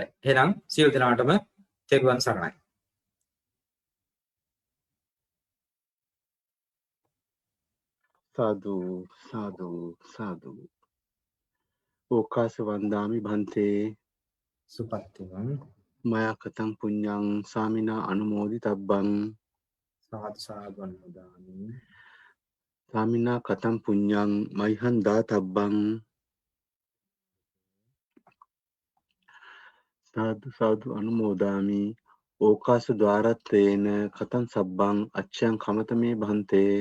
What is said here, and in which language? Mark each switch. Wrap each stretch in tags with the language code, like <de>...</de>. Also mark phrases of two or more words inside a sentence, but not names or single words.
<si>එහෙනම් සියලු දෙනාටම තෙරුවන් සරණයි.</si> <pi>साधु साधु साधु ओकास वंदामि भंते සුපත්තිවං मया कथं पुण्यं सामिना अनुमोदितब्बं සාදු සාදු අනුමෝදාමි. सामिना कथं पुण्यं मह्यं दातब्बं साधु साधु अनुमोदामि ओकास द्वारत्वेन कथं सब्बं अच्छं खमतमे भंते</pi>